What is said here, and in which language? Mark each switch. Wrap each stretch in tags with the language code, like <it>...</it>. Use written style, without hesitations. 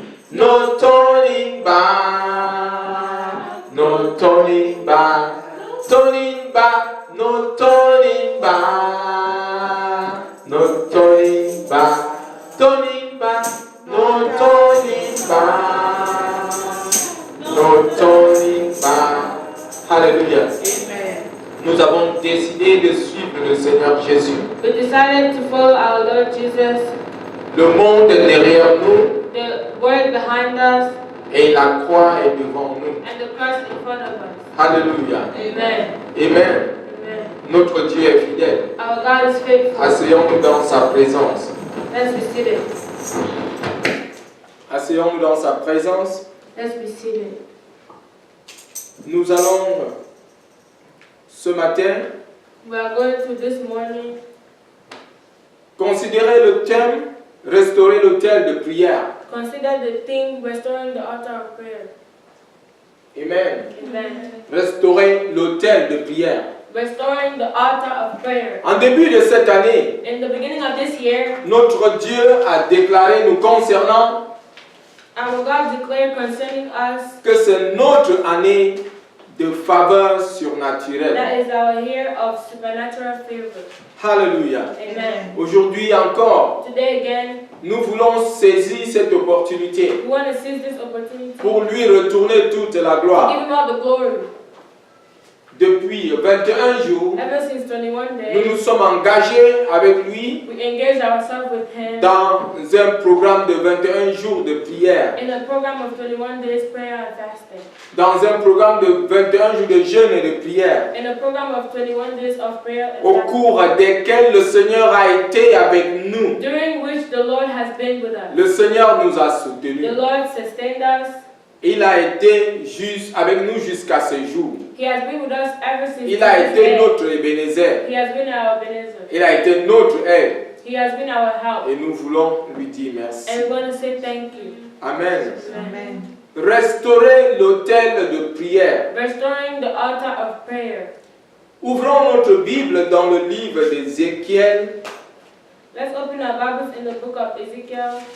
<en>No turning back, no turning back, turning back, no turning back, no turning back, turning back, no turning back, no turning back. Alléluia.</en> <fr>Nous avons décidé de suivre le Seigneur Jésus.</fr> <en>We decided to follow our Lord Jesus,</en> <fr>Le monde est derrière nous</fr> <en>the word behind us,</en> <fr>et la croix est devant nous.</fr> <en>and the cross in front of us. Alléluia. Amen. Amen. Amen.</en> <fr>Notre Dieu est fidèle.</fr> <en>Our God is faithful.</en> <fr>Asseyons-nous dans sa présence.</fr> <en>Let's be seated.</en> <fr>Asseyons-nous dans sa présence.</fr> <en>Let's be seated.</en> <fr>Nous allons ce matin</fr> <en>We are going to this morning</en> <fr>considérer le thème restaurer l'autel de prière.</fr> <en>consider the theme restoring the altar of prayer. Amen. Amen.</en> <fr>Restaurer l'autel de prière.</fr> <en>Restoring the altar of prayer.</en> <fr>En début de cette année,</fr> <en>In the beginning of this year,</en> <fr>notre Dieu a déclaré nous concernant</fr> <en>our God declared concerning us</en> <fr>que c'est notre année de faveur surnaturelle.</fr> <en>that is our year of supernatural favor. Alléluia. Amen.</en> <fr>Aujourd'hui encore,</fr> <en>Today again,</en> <fr>nous voulons saisir cette opportunité</fr> <en>we want to seize this opportunity</en> <fr>pour lui retourner toute la</fr> <en>to</en> <fr>gloire.</fr> <en>give him all the glory.</en> <fr>Depuis 21 jours,</fr> <en>Ever since 21</en> <fr>nous</fr> <en>days,</en> <fr>nous sommes engagés avec lui</fr> <en>we engaged ourselves with him</en> <fr>dans un programme de 21 jours de prière,</fr> <en>in a program of 21 days prayer and fasting,</en> <fr>dans un programme de 21 jours de jeûne et de prière,</fr> <en>in a program of 21 days of prayer and</en> <fr>au</fr> <en>fasting,</en> <fr>cours desquels le Seigneur a été avec nous.</fr> <en>during which the Lord has been with us.</en> <fr>Le Seigneur nous a</fr> <en>The</en> <fr>soutenus.</fr> <en>Lord sustained us.</en> <fr>Il a été juste avec nous jusqu'à ce jour.</fr> <en>He has been with us ever since</en> <fr>Il a</fr> <en>this</en> <fr>été</fr> <en>day.</en> <fr>notre Ebenezer.</fr> <en>He has been our Ebenezer.</en> <fr>Il a été notre aide.</fr> <en>He has been our help.</en> <fr>Et nous voulons lui dire merci.</fr> <en>And we're going to say thank you. Amen. Amen.</en> <fr>Restaurer l'autel de prière.</fr> <en>Restoring the altar of prayer.</en> <fr>Ouvrons notre Bible dans le livre d'Ézéchiel.</fr> <en>Let's open our Bibles in the book of Ezekiel.</en>